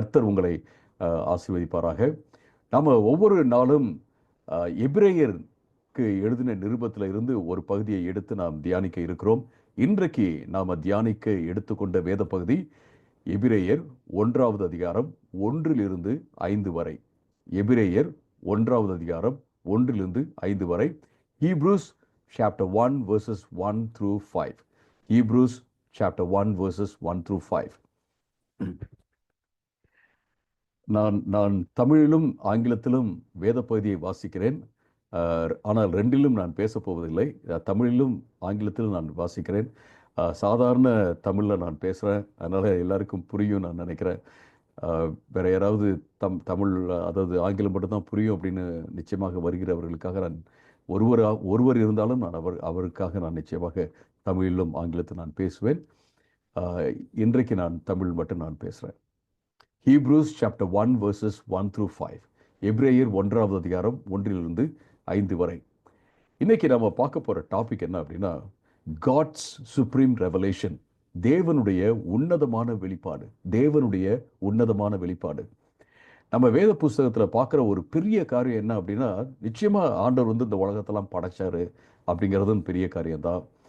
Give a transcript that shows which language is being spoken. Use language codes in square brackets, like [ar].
[ta] கர்த்தர் உங்களை ஆசீர்வதிப்பாராக. நாம் ஒவ்வொரு நாளும் எபிரேயருக்கு எழுதின நிருபத்தில் இருந்து ஒரு பகுதியை எடுத்து நாம் தியானிக்க இருக்கிறோம். இன்றைக்கு நாம் தியானிக்க எடுத்துக்கொண்ட வேத பகுதி எபிரேயர் 1வது அதிகாரம் 1 5 வரை. எபிரேயர் 1வது அதிகாரம் 1 5 வரை. [en] Hebrews chapter 1 verses 1 through 5. Hebrews chapter 1 verses 1 through 5. [ta] நான் தமிழிலும் ஆங்கிலத்திலும் வேத பகுதியை வாசிக்கிறேன். ஆனால் ரெண்டிலும் நான் பேசப்போவதில்லை. தமிழிலும் ஆங்கிலத்திலும் நான் வாசிக்கிறேன். சாதாரண தமிழில் நான் பேசுகிறேன், அதனால் எல்லாருக்கும் புரியும் நான் நினைக்கிறேன். வேற யாராவது தமிழ், அதாவது ஆங்கிலம் மட்டும்தான் புரியும் அப்படின்னு நிச்சயமாக வருகிறவர்களுக்காக நான் ஒருவர் இருந்தாலும் நான் அவருக்காக நான் நிச்சயமாக தமிழிலும் ஆங்கிலத்தில் நான் பேசுவேன். இன்றைக்கு நான் தமிழ் மட்டும் நான் பேசுகிறேன். [en] Hebrews chapter 1 verses 1 through 5. [ta] எபிரேயர் 1வது அதிகாரம் 1 5 வரை. இன்னைக்கு நம்ம பார்க்க போகிற டாபிக் என்ன அப்படின்னா, [en] God's supreme revelation. [ta] தேவனுடைய உன்னதமான வெளிப்பாடு. தேவனுடைய உன்னதமான வெளிப்பாடு. நம்ம வேத புஸ்தகத்தில் பார்க்குற ஒரு பெரிய காரியம் என்ன அப்படின்னா, நிச்சயமாக ஆண்டவர் இந்த உலகத்தெல்லாம் படைச்சாரு அப்படிங்கிறதும் பெரிய காரியம்தான்.